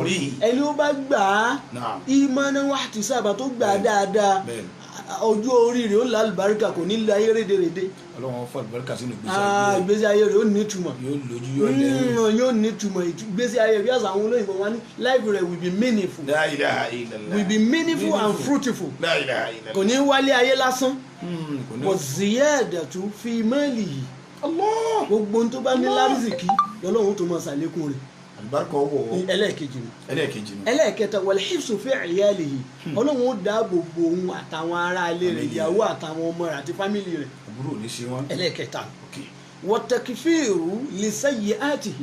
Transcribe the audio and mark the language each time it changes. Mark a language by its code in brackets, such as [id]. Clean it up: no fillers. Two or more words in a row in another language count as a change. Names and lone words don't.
[yo] ẹni ó bá gbà á [ar] إيمانا واحتسابا [yo] tó gbà á dáadáa ojú orí rẹ̀ ó là àlùbáríkà kò ní lé ayé rédèrèdè. ọlọ́run fún àlùbáríkà sínú ìgbésí ayé rẹ̀ ó ní ìtumọ̀. yóò lójú yóò lẹ́yìn. yóò ní ìtumọ̀ ìgbésí ayé rẹ̀ yàtọ̀ àwọn olóyìnbó wọn ní life rẹ̀ [en] will be meaningful. [ar] لا إله إلا الله. [en] will be meaningful and fruitful. [ar] لا إله إلا الله. [yo] kò ní wálé ayé lásán. kò [ar] زيادة في ماله. [yo] Allah. gbogbo ohun tó bá ní lárísìkí lọ́lọ́run tó mọ̀ sàlékún rẹ̀. àlùbáríkà ọwọ́. ẹlẹ́ẹ̀kejì ni. ẹlẹ́ẹ̀kẹta [ar] والحفظ في عياله. [yo] ọlọ́run ó dáàbò bo òun àtàwọn ará ilé rẹ̀ ìyàwó àtàwọn ọmọ rẹ̀ àti fámìlì rẹ̀. àbúrò ní ṣe wọn. [ar] ẹlẹ́ẹ̀kẹta وتكفير لسيئاته.